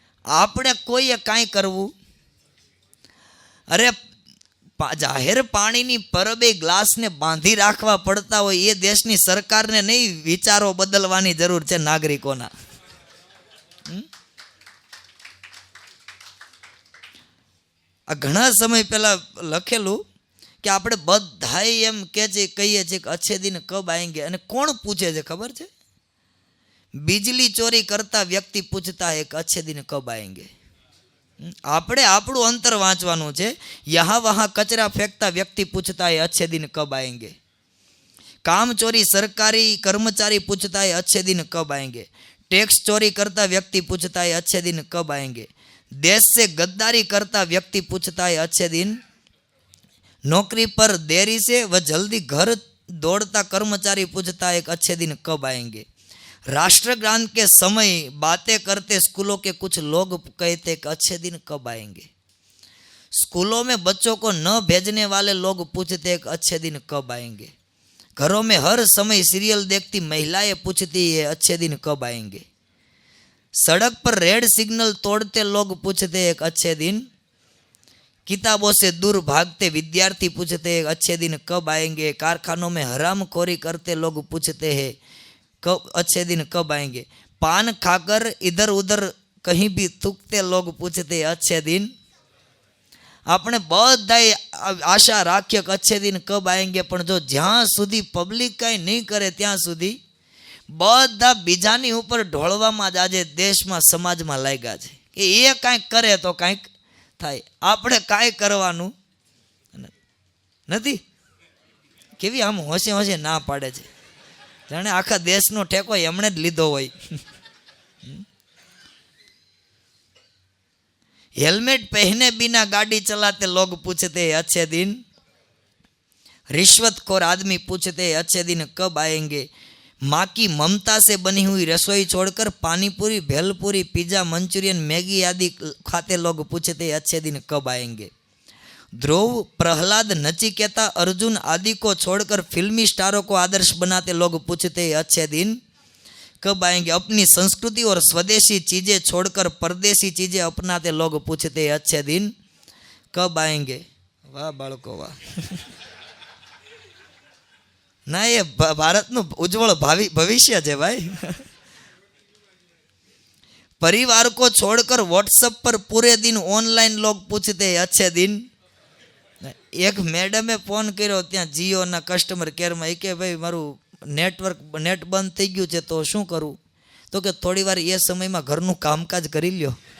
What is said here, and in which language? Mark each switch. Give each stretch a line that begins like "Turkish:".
Gujarati: આપણે કોઈએ કાંઈ કરવું, અરે જાહેર પાણીની પરબે ગ્લાસને બાંધી રાખવા પડતા હોય એ દેશની સરકારને નહીં વિચારો બદલવાની જરૂર છે નાગરિકોના. આ ઘણા સમય પહેલા લખેલું કે આપણે બધા એમ કે છે કહીએ છીએ કે
Hindi: અચ્છે દિન કબ આएंगे,
Gujarati: અને કોણ પૂછે છે ખબર છે?
Hindi: बिजली चोरी करता व्यक्ति पूछता है कि अच्छे दिन कब आएंगे.
Gujarati: આપણે આપણું અંતર વાંચવાનું છે.
Hindi: યહાં વહાં કચરા ફેંકતા વ્યક્તિ પૂછતા है अच्छे दिन कब आएंगे. काम चोरी सरकारी कर्मचारी पूछता है अच्छे दिन कब आएंगे. टैक्स चोरी करता व्यक्ति पूछता है अच्छे दिन कब आएंगे. देश से गद्दारी करता व्यक्ति पूछता है अच्छे दिन. नौकरी पर देरी से व जल्दी घर दौड़ता कर्मचारी पूछता है अच्छे दिन कब आएंगे. राष्ट्रगान के समय बातें करते स्कूलों के कुछ लोग कहते कि अच्छे दिन कब आएंगे. स्कूलों में बच्चों को न भेजने वाले लोग पूछते कि अच्छे दिन कब आएंगे. घरों में हर समय सीरियल देखती महिलाएं पूछती है अच्छे दिन कब आएंगे. सड़क पर रेड सिग्नल तोड़ते लोग पूछते हैं कि अच्छे दिन. किताबों से दूर भागते विद्यार्थी पूछते हैं अच्छे दिन कब आएंगे. कारखानों में हरामखोरी करते लोग पूछते हैं कब अच्छे दिन कब आएंगे. पान खाकर इधर उधर कहीं भी थूकते लोग पूछते अच्छे दिन.
Gujarati: આપણે બધાય આશા રાખીએ કે
Hindi: અચ્છે દિન કબ આएंगे,
Gujarati: પણ જો જ્યાં સુધી પબ્લિક કાંઈ નહીં કરે ત્યાં સુધી બધા બીજાની ઉપર ઢોળવામાં જ આજે દેશમાં સમાજમાં લાગ્યા છે કે એ કાંઈક કરે તો કાંઈક થાય, આપણે કાંઈ કરવાનું નથી. કેવી આમ હોશે હોશે ના પાડે છે, જાણે આખા દેશનો ટેકો એમણે જ લીધો હોય.
Hindi: हेलमेट पहने बिना गाड़ी चलाते लोग पूछते अच्छे दिन, रिश्वतखोर आदमी पूछते अच्छे दिन कब आएंगे, माँ की ममता से बनी हुई रसोई छोड़कर panipuri, bhelpuri, pizza, Manchurian, Maggi आदि खाते लोग पूछते अच्छे दिन कब आएंगे. ध्रुव, प्रहलाद, नचिकेता, अर्जुन आदि को छोड़कर फिल्मी स्टारों को आदर्श बनाते लोग पूछते अच्छे दिन कब आएंगे. अपनी संस्कृति और स्वदेशी चीजें छोड़कर परदेशी चीजें अपनाते लोग पूछते अच्छे दिन कब आएंगे.
Gujarati: वाह बाळको वाह.
Hindi: ना ये
Gujarati: भारतનું ઉજ્જવળ ભવિષ્ય છે ભાઈ.
Hindi: परिवार को छोड़कर व्हाट्सएप पर पूरे दिन ऑनलाइन लोग पूछते अच्छे दिन.
Gujarati: एक मैडमे फोन કર્યો ત્યાં જીઓના કસ્ટમર કેરમાં, એ કે ભાઈ મારું નેટ બંધ થઈ ગયું છે તો શું કરું, તો કે થોડી વાર એ સમયમાં ઘરનું કામકાજ કરી લ્યો.